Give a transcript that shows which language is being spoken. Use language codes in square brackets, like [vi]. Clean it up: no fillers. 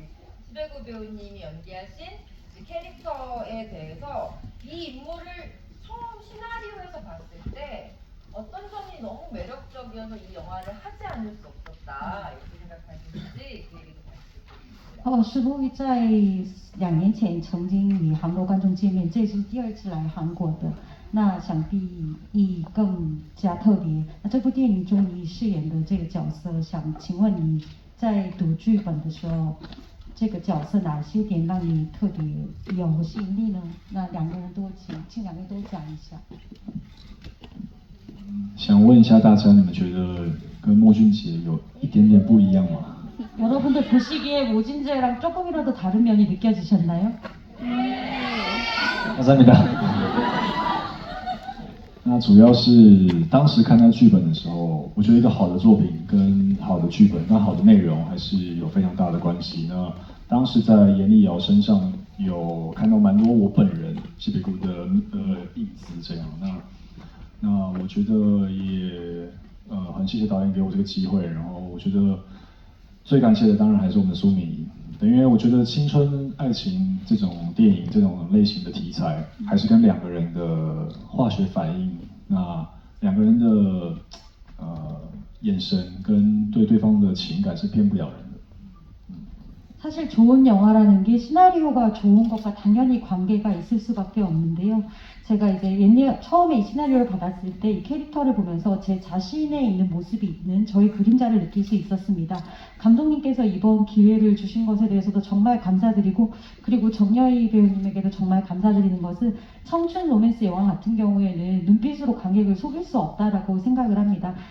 [ko] 우리 수배우 배우님이 연기하신 캐릭터에 대해서 이 인물을 처음 시나리오에서 봤을 때 어떤 점이 너무 매력적이어서 이 영화를 하지 않을 수 없었다 이렇게 생각하시는지 그 얘기도 같이 듣고 싶습니다. [zh] 师傅在2年前曾经与韩国观众见面，这是第2次来韩国的，那想必意义更加特别。那这部电影中你饰演的这个角色，想请问你在读剧本的时候，这个角色哪些点让你特别有吸引力呢？那两个人都请两个人都讲一下。想问一下大家，你们觉得跟莫俊杰有一点点不一样吗？ [ko] 여러분들 보시기에 모진재랑 조금이라도 다른 면이 느껴지셨나요? 감사합니다. [zh] 那主要是当时看到剧本的时候，我觉得一个好的作品跟好的剧本、跟好的内容还是有非常大的关系。那当时在严立瑶身上有看到蛮多我本人谢北谷的影子，这样。那我觉得也很谢谢导演给我这个机会，然后我觉得最感谢的当然还是我们的苏敏仪。因为我觉得青春爱情这种电影这种类型的题材，还是跟两个人的化学反应，那两个人的眼神跟对对方的情感是骗不了人的。 [ko] 사실 좋은 영화라는 게 시나리오가 좋은 것과 당연히 관계가 있을 수밖에 없는데요. 제가 이제 처음에 이 시나리오를 받았을 때 이 캐릭터를 보면서 제 자신에 있는 모습이 있는 저의 그림자를 느낄 수 있었습니다. 감독님께서 이번 기회를 주신 것에 대해서도 정말 감사드리고, 그리고 정여희 배우님에게도 정말 감사드리는 것은 청춘 로맨스 영화 같은 경우에는 눈빛으로 관객을 속일 수 없다라고 생각을 합니다.